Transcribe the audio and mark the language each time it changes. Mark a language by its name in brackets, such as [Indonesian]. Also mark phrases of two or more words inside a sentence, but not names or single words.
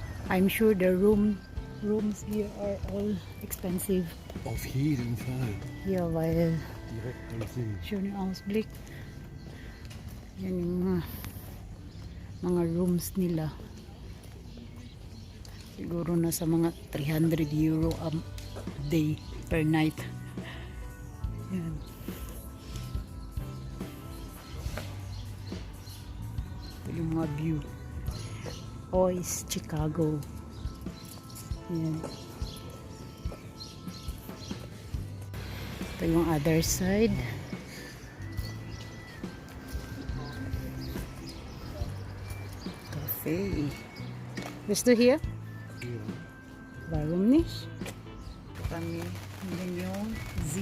[English] I'm sure the rooms here are all expensive. [German] Auf jeden Fall. Ja, weil Direkt am See. schöner Ausblick. [Filipino] Yan yung mga rooms nila. Siguro nasa mga 300 euro [English] a day per night. [Filipino] Yan. Ito yung mga view. [English] Is Chicago. Yan. [Filipino] Ito yung [English] other side. Cafe. [German] Bist du hier? Ja. Warum nicht? [Filipino] Kami, yun yung Z.